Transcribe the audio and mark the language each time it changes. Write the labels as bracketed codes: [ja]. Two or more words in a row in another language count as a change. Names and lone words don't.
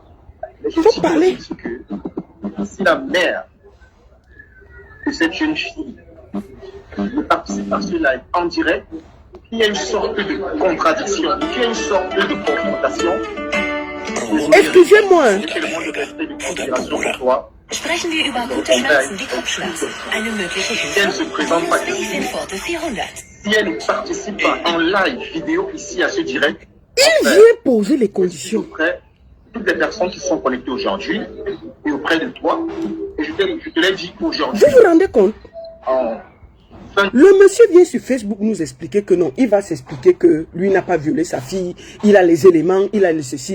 [fr] Mais je faut parler. Que si la mère de cette jeune fille ne participe à ce live en direct, il y a une sorte de contradiction, il y a une sorte de confrontation. Excusez-moi. [de] Sprechen wir über gute Pflanzen wie Kopfschmerzen. Eine mögliche Hilfe. [fr] Si elle ne participe pas en live vidéo ici à ce direct, il vient poser les conditions. Auprès de toutes les personnes qui sont connectées aujourd'hui et auprès de toi. Et je te l'ai dit aujourd'hui. Vous vous rendez compte? Le monsieur vient sur Facebook nous expliquer que non, il va s'expliquer que lui n'a pas violé sa fille, il a les éléments, il a les ceci.